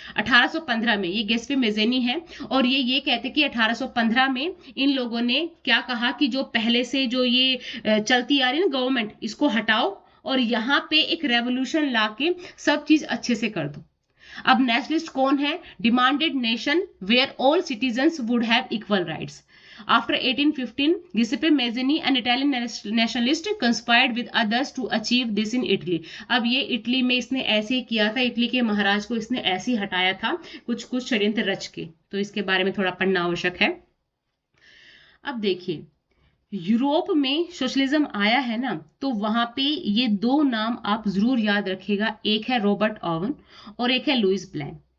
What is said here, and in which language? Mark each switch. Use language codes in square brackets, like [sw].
[hi] 1815 में ये गिसेप्पे मेज़िनी है, और ये कहते कि 1815 में इन लोगों ने क्या कहा कि जो पहले से जो ये चलती आ रही है गवर्नमेंट, इसको हटाओ और यहाँ पे एक रेवोल्यूशन लाके सब चीज अच्छे से कर दो। अब नेशनलिस्ट कौन है, [en] Demanded nation where all citizens would have equal rights. After 1815, Giuseppe Mazzini, an Italian nationalist, conspired with others to achieve this in Italy. [hi] अब ये इटली में इसने ऐसे ही किया था, इटली के महाराज को इसने ऐसे ही हटाया था कुछ षड्यंत्र रच के, तो इसके बारे में थोड़ा पढ़ना आवश्यक है। अब देखिए, यूरोप में सोशलिज्म आया है ना, तो वहां पे ये दो नाम आप जरूर याद रखिएगा, एक है रॉबर्ट ओवन और एक है लुइस ब्लैंक।